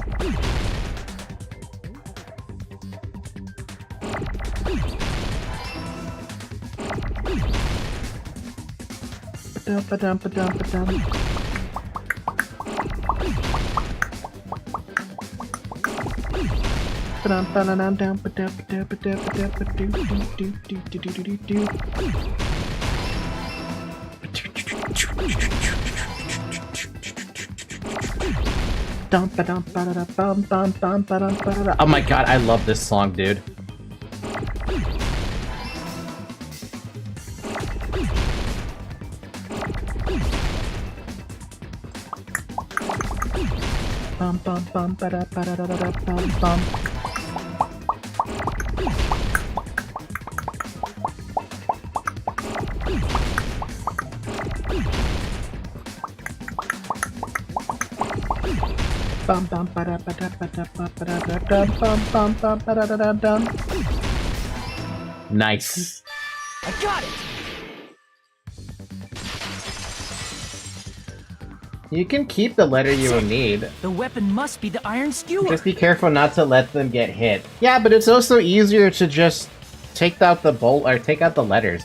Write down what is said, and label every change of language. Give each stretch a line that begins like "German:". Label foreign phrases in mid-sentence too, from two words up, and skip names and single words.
English: Ba-dum, ba-dum, ba-dum, ba-dum. Ba-dum, ba-da-dum, dum, ba-dum, ba-dum, ba-dum, ba-dum, ba-doo, doo, doo, doo, doo, doo, doo, doo. Dum, ba-dum, ba-da-dum, bum, bum, bum, ba-dum, ba-da-dum. Oh my god, I love this song, dude. Bum, bum, bum, ba-da, ba-da-da-da-da, bum, bum. Bum, bum, ba-da, ba-da, ba-da, ba-da, da, bum, bum, bum, ba-da, da. Nice. I got it! You can keep the letter you will need. The weapon must be the iron skewer. Just be careful not to let them get hit. Yeah, but it's also easier to just take out the bolt or take out the letters.